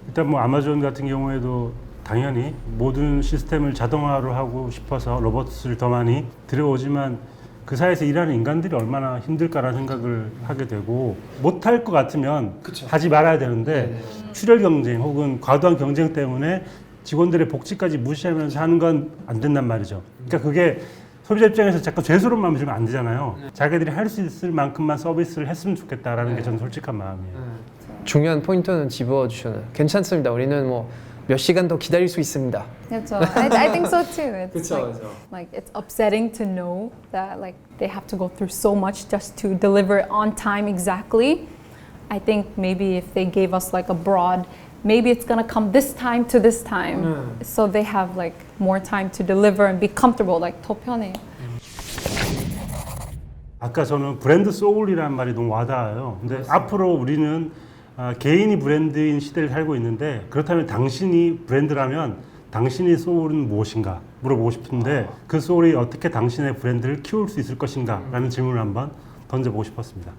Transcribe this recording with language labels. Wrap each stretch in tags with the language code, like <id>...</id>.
<ko>일단 뭐 아마존 같은 경우에도 당연히 모든 시스템을 자동화로 하고 싶어서 로봇을 더 많이 들여오지만 그 사이에서 일하는 인간들이 얼마나 힘들까라는 생각을 하게 되고 못할 것 같으면 하지 말아야 되는데 출혈 경쟁 혹은 과도한 경쟁 때문에 직원들의 복지까지 무시하면서 하는 건 안 된단 말이죠. 그러니까 그게 소비자 입장에서 자꾸 죄스러운 마음이 들면 안 되잖아요. 자기들이 할 수 있을 만큼만 서비스를 했으면 좋겠다라는 게 저는 솔직한 마음이에요. 중요한 포인트는 집어주셨네요. 괜찮습니다. 우리는 뭐 몇 시간 더 기다릴 수 있습니다. 그렇죠.</ko> <en>I think so too. It's like it's upsetting to know that like they have to go through so much just to deliver on time exactly. I think maybe if they gave us like a broad, maybe it's gonna come this time to this time, so they have like more time to deliver and be comfortable. Like</en> <ko>더 편해. 아까 저는 브랜드 소울이라는 말이 너무 와닿아요. 근데 앞으로 우리는 개인이 브랜드인 시대를 살고 있는데 그렇다면 당신이 브랜드라면 당신의 소울은 무엇인가 물어보고 싶은데 그 소울이 어떻게 당신의 브랜드를 키울 수 있을 것인가 라는 질문을 한번 던져보고 싶었습니다.</ko>